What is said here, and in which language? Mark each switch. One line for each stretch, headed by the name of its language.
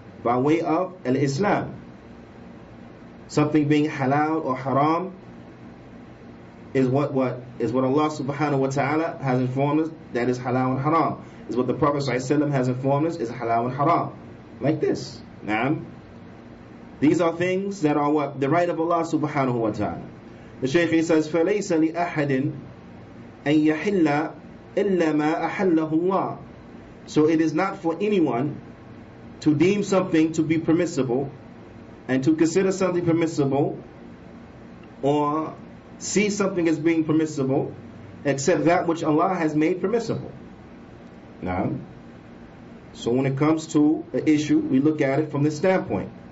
English: By way of al-Islam. Something being halal or haram is what Allah subhanahu wa ta'ala has informed us that is halal and haram. Is what the Prophet ﷺ has informed us is halal and haram. Like this. Naam. These are things that are what? The right of Allah subhanahu wa ta'ala. The Shaykh says,
Arabic: فَلَيْسَ لِأَحَدٍ أَن يَحِلَّ إِلَّا مَا أَحَلَّهُ اللَّهُ.
English: So it is not for anyone to deem something to be permissible and to consider something permissible or see something as being permissible except that which Allah has made permissible. Now, so when it comes to an issue, we look at it from this standpoint.